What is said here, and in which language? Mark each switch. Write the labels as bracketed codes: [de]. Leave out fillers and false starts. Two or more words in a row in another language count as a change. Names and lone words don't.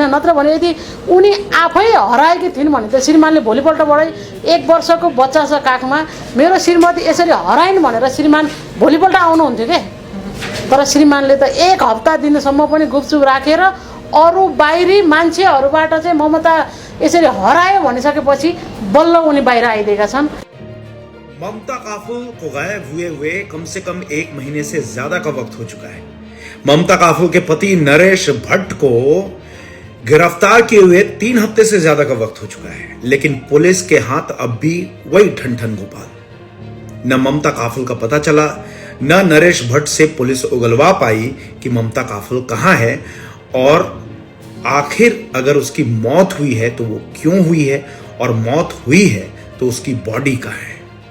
[ne] नत्र भने यदि उनी आफै हराएकी थिइन् भने त श्रीमानले भोलिपल्टबाटै 1 वर्षको बच्चा छ काखमा, मेरो श्रीमती यसरी हराइन् भनेर श्रीमान भोलिपल्ट आउनुहुन्थ्यो क्या। तर श्रीमानले त 1 हप्ता दिनसम्म पनि गुपचुप राखेर अरू बाहिरी मान्छेहरूबाट चाहिँ ममता यसरी हरायो भनिसकेपछि बल्ल उनी बाहिर आइदिएका छन्। [hi] ममता काफुल को गायब हुए कम से कम 1 महीने से ज्यादा का वक्त हो चुका है। ममता काफुल के पति नरेश भट्ट को गिरफ्तार किए हुए 3 हफ्ते से ज्यादा का वक्त हो चुका है, लेकिन पुलिस के हाथ अब भी वही ठन गोपाल। न ममता काफुल का पता चला, न नरेश भट्ट से पुलिस उगलवा पाई कि ममता काफुल कहां है, और आखिर अगर उसकी मौत हुई है तो वो क्यों हुई है, और मौत हुई है तो उसकी बॉडी कहां है।